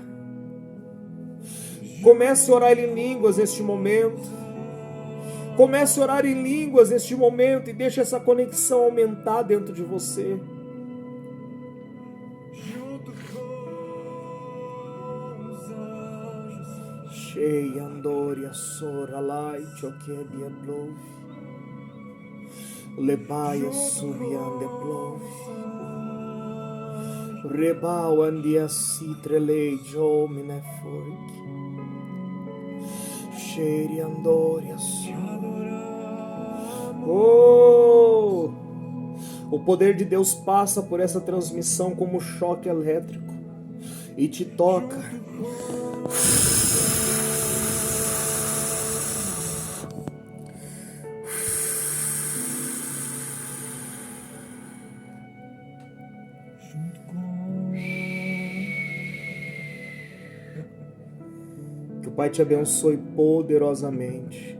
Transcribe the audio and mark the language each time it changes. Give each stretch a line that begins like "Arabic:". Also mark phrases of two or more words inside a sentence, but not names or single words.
Portuguese: Comece a orar em línguas neste momento. Comece a orar em línguas neste momento e deixe essa conexão aumentar dentro de você. Cheia andoria sora lai choquedia blove. Lebaia subiande blove. Rebau andia citrelei jomine fork. Cheia andoria sora. Oh! O poder de Deus passa por essa transmissão como um choque elétrico e te toca. Que o Pai te abençoe poderosamente.